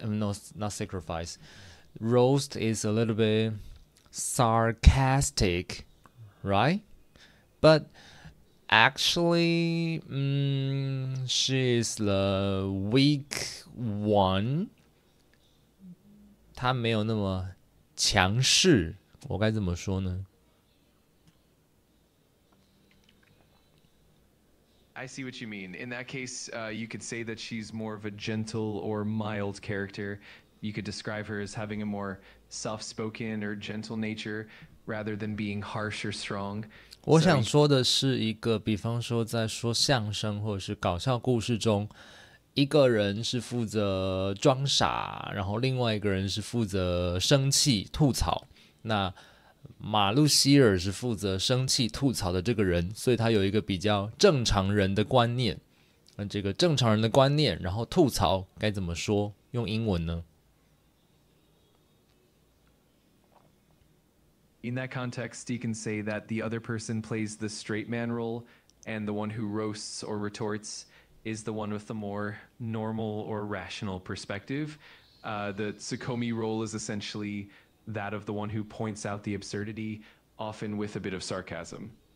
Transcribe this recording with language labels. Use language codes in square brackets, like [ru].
[en] No, not sacrifice. Roast is a little bit sarcastic, right? But actually, she is the weak one. [zh] 她没有那么强势，我该怎么说呢？ [en] I see what you mean. In that case, you could say that she's more of a gentle or mild character. You could describe her as having a more soft-spoken or gentle nature rather than being harsh or strong. [zh] 我想说的是一个，比方说在说相声或者是搞笑故事中，一个人是负责装傻，然后另外一个人是负责生气吐槽。那马路希尔是负责生气吐槽的这个人，所以他有一个比较正常人的观念。这个正常人的观念，然后吐槽该怎么说？用英文呢？ [en] In that context, you can say that the other person plays the straight man role, and the one who roasts or retorts is the one with the more normal or rational perspective. The Tsukomi role is essentially that of the one who points out the absurdity, often with a bit of sarcasm.